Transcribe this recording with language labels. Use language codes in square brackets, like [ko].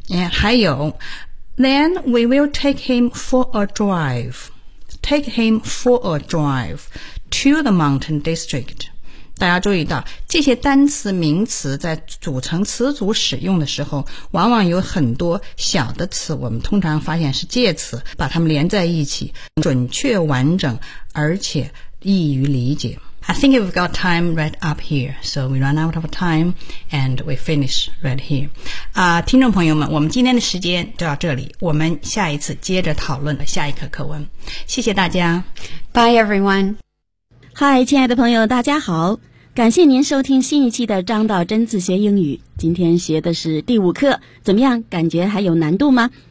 [zh] 还有 [en] then we will take him for a drive take him for a drive to the mountain district。 [zh] 大家注意到这些单词名词在组成词组使用的时候往往有很多小的词我们通常发现是介词把它们连在一起准确完整而且易于理解。 [en] I think we've got time right up here, so we run out of time and we finish right here. [zh] 听众朋友们我们今天的时间就到这里我们下一次接着讨论下一课课文。谢谢大家。 [en] Bye everyone. [zh] 嗨，亲爱的朋友，大家好！感谢您收听新一期的张道真自学英语。今天学的是第5课，怎么样？感觉还有难度吗？